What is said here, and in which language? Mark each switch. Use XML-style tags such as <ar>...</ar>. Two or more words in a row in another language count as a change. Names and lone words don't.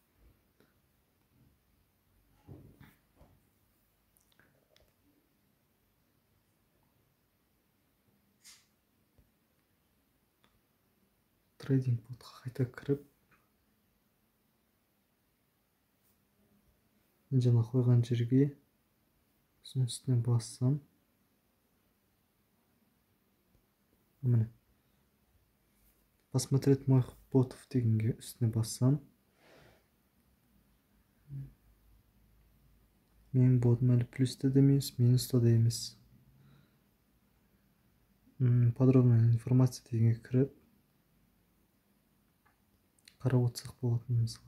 <kk>Трейдинг ботқа қайта кіріп, мен жаңа қойған жерге соның үстіне бассам, міне,</kk> <ru>посмотреть моих ботов</ru> <kk>дегенге үстіне бассам, менің ботым әлі плюсте де емес, минуста да емес.</kk> <ru>Подробная информация</ru> <kk>дегенге кіріп, қарап отырсақ болатын, мысалы.</kk>